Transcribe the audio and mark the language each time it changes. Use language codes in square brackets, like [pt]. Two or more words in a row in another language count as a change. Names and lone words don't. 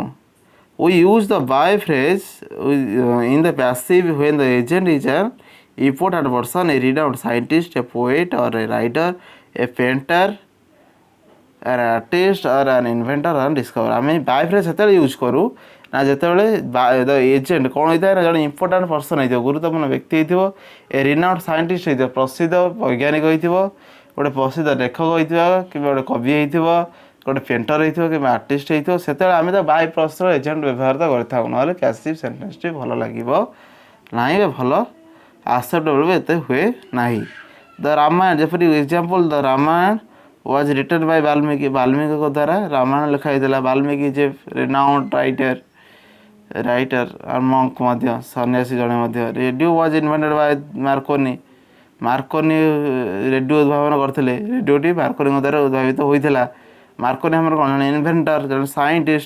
[en] We use the by phrase in the passive when the agent is an important person, a renowned scientist, a poet or a writer, a painter, an artist or an inventor or discoverer. [or] ଆମେ [en] by phrase [or] ସେତେବେଳେ ୟୁଜ୍ କରୁ ନା ଯେତେବେଳେ [en] the agent [or] କ'ଣ ହୋଇଥାଏ ନା ଜଣେ [en] important person [or] ହେଇଥିବ ଗୁରୁତ୍ୱପୂର୍ଣ୍ଣ ବ୍ୟକ୍ତି ହେଇଥିବ [en] a renowned scientist [or] ହେଇଥିବ ପ୍ରସିଦ୍ଧ ବୈଜ୍ଞାନିକ ହେଇଥିବ ଗୋଟେ ପ୍ରସିଦ୍ଧ ଲେଖକ ହେଇଥିବ କିମ୍ବା ଗୋଟେ କବି ହେଇଥିବ ଗୋଟେ ପେଣ୍ଟର ହେଇଥିବ କିମ୍ବା ଆର୍ଟିଷ୍ଟ ହେଇଥିବ ସେତେବେଳେ ଆମେ ତ by ପ୍ଲସ୍ର ଏଜେଣ୍ଟ ବ୍ୟବହାର ତ କରିଥାଉ ନହେଲେ ପ୍ୟାସିଭ୍ ସେଣ୍ଟେନ୍ସଟି ଭଲ ଲାଗିବ ନାହିଁ ବା ଭଲ ଆକ୍ସେପ୍ଟେବଲ୍ ବି ଏତେ ହୁଏ ନାହିଁ. ଦ ରାମାୟଣ ଯେପରି ଏକ୍ଜାମ୍ପଲ୍ [en] the Ramayana was written by [or] ବାଲ୍ମୀକିଙ୍କ ଦ୍ୱାରା ରାମାୟଣ ଲେଖା ହେଇଥିଲା. ବାଲ୍ମୀକି ଯେ [en] renowned writer [or] ଆଉ ମଙ୍କ ମଧ୍ୟ ସନ୍ନ୍ୟାସୀ ଜଣେ ମଧ୍ୟ. [en] radio was invented by Marconi [or] ରେଡ଼ିଓ ଉଦ୍ଭାବନ କରିଥିଲେ. ରେଡ଼ିଓଟି ମାର୍କୋନିଙ୍କ ଦ୍ୱାରା ଉଦ୍ଭାବିତ ହୋଇଥିଲା. ମାର୍କୋନି ଆମର କ'ଣ ଜଣେ ଇନଭେଣ୍ଟର ଜଣେ ସାଇଣ୍ଟିଷ୍ଟ.